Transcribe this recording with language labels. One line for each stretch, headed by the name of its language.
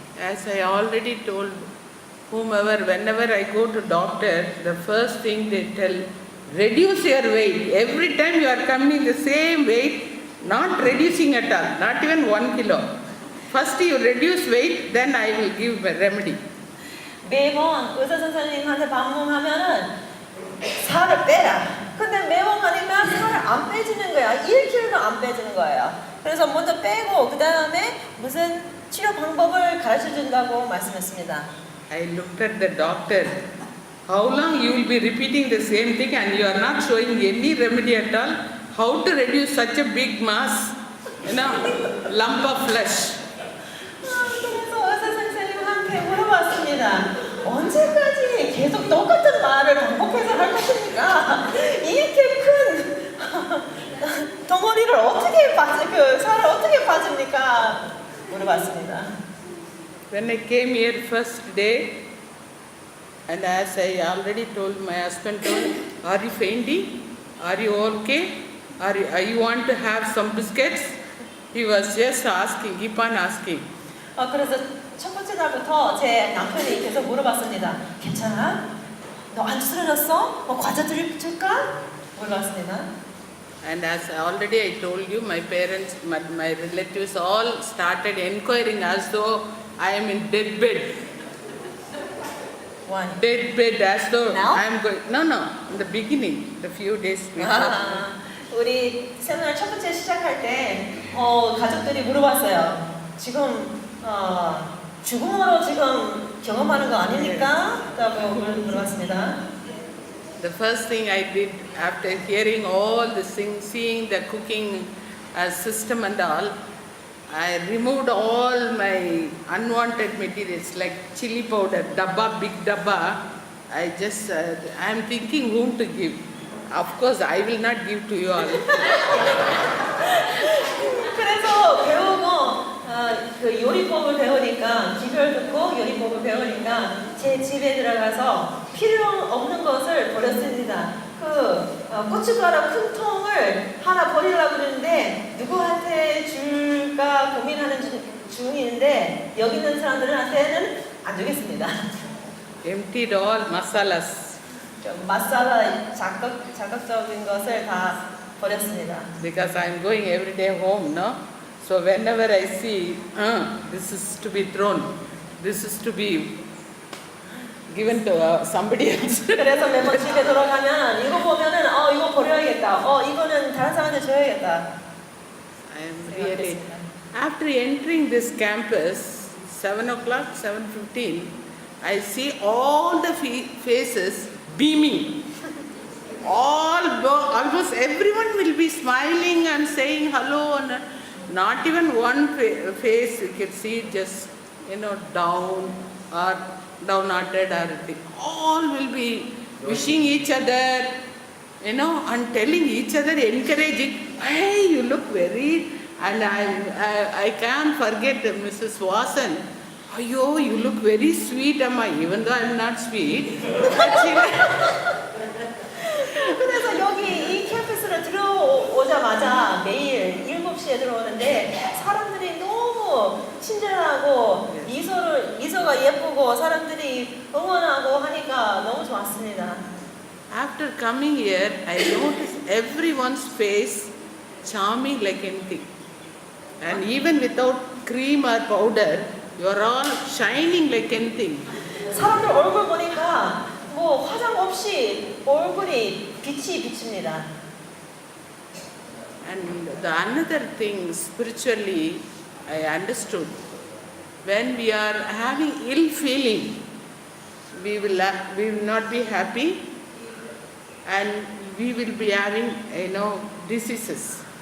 English: As I already told whenever I go to doctor, the first thing they tell, reduce your weight. Every time you are coming the same weight, not reducing at all, not even 1 kilo. First you reduce weight, then I will give a remedy.
Korean: 매번 의사 선생님한테 방문하면은 살을 빼라. 근데 매번 가니까 살을 안 빼지는 거야. 1kg도 안 빼지는 거예요. 그래서 먼저 빼고 그 다음에 무슨 치료 방법을 가르쳐 준다고 말씀했습니다.
English: I looked at the doctor. How long you will be repeating the same thing and you are not showing any remedy at all? How to reduce such a big mass, lump of flesh?
Korean: 그래서 의사 선생님한테 물어봤습니다. 언제까지 계속 똑같은 말을 반복해서 할 것입니까? 이렇게 큰 덩어리를 어떻게 살을 어떻게 빠집니까? 물어봤습니다.
English: When I came here first day, and as I already told my husband, are you fainting? Are you okay? You want to have some biscuits? He was just asking, keep on asking.
Korean: 그래서 첫 번째 날부터 제 남편이 계속 물어봤습니다. 괜찮아? 너 안 쓰러졌어? 과자 줄까? 몰랐습니다.
English: And as already I told you, my parents, my relatives all started inquiring as though I am in dead bed. Why? Dead bed as though Now? I am going. No, in the beginning, the few days before.
Korean: 우리 세미나 첫 번째 시작할 때 가족들이 물어봤어요. 지금 죽음으로 지금 경험하는 거 아닙니까? 라고 물어봤습니다.
English: The first thing I did after hearing all the seeing the cooking system and all, I removed all my unwanted materials like chili powder, big dabba. I am thinking whom to give. Of course, I will not give to you all.
Korean: 그래서 배우고 그 요리법을 배우니까 기별 듣고 요리법을 배우니까 제 집에 들어가서 필요 없는 것을 버렸습니다. 그 고춧가루 큰 통을 하나 버리려고 그러는데 누구한테 줄까 고민하는 중인데 여기 있는 사람들한테는 안 주겠습니다.
English: Emptied all masalas.
Korean: 마살라 자극적인 것을 다 버렸습니다.
English: Because I am going every day home, no? So whenever I see, this is to be thrown, this is to be given to somebody else.
Korean: 그래서 매번 집에 돌아가면 이거 보면은 이거 버려야겠다. 이거는 다른 사람한테 줘야겠다.
English: I am really. After entering this campus, 7 o'clock, 7:15, I see all the faces beaming. Almost everyone will be smiling and saying hello, and not even one face you can see just down or downhearted or all will be wishing each other, and telling each other, encouraging. Hey, you look very. And I can't forget Mrs. Wasan. Ayo, you look very sweet, Amma. Even though I'm not sweet, but she.
Korean: 그래서 여기 이 캠퍼스로 들어오자마자 매일 7시에 들어오는데 사람들이 너무 친절하고 미소가 예쁘고 사람들이 응원하고 하니까 너무 좋았습니다.
English: After coming here, I noticed everyone's face charming like anything. And even without cream or powder, you are all shining like anything.
Korean: 사람들 얼굴 보니까 화장 없이 얼굴이 빛이 비칩니다.
English: And the another thing spiritually I understood, when we are having ill feeling, we will not be happy, and we will be having diseases.